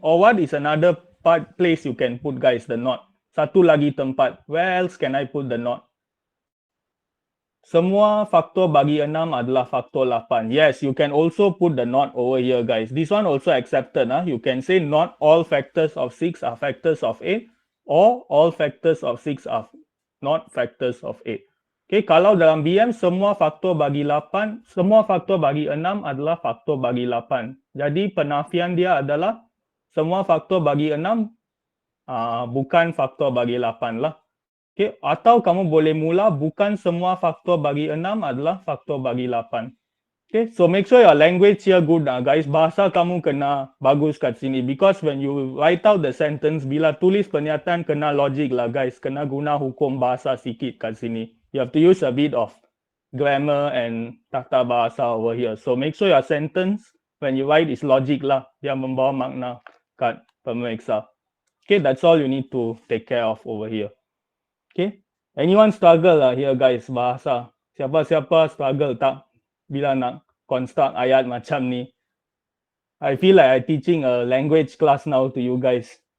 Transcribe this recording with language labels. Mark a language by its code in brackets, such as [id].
[en] Or what is another place you can put guys, the not. [ms] Satu lagi tempat. [en] Where else can I put the not? [ms] Semua faktor bagi 6 adalah faktor 8. [en] Yes, you can also put the not over here guys. This one also accepted. You can say not all factors of 6 are factors of 8. Or all factors of 6 are not factors of 8. [ms] Okay, kalau dalam BM semua faktor bagi 8, semua faktor bagi 6 adalah faktor bagi 8. Jadi penafian dia adalah semua faktor bagi 6 bukan faktor bagi 8 lah. Okay, atau kamu boleh mula bukan semua faktor bagi 6 adalah faktor bagi 8. [en] Okay, so make sure your language here good guys. [ms] Bahasa kamu kena bagus kat sini. [en] Because when you write out the sentence, [ms] bila tulis pernyataan kena logic lah [en] guys. [ms] Kena guna hukum bahasa sikit kat sini. [en] You have to use a bit of grammar and tata bahasa over here. So make sure your sentence when you write is logic lah. [ms] Dia membawa makna kat pemeriksa. [en] Okay, that's all you need to take care of over here. Okay, anyone struggle lah here guys [ms] bahasa? Siapa-siapa struggle tak bila nak construct ayat macam ni? [en] I feel like I'm teaching a language class now to you guys.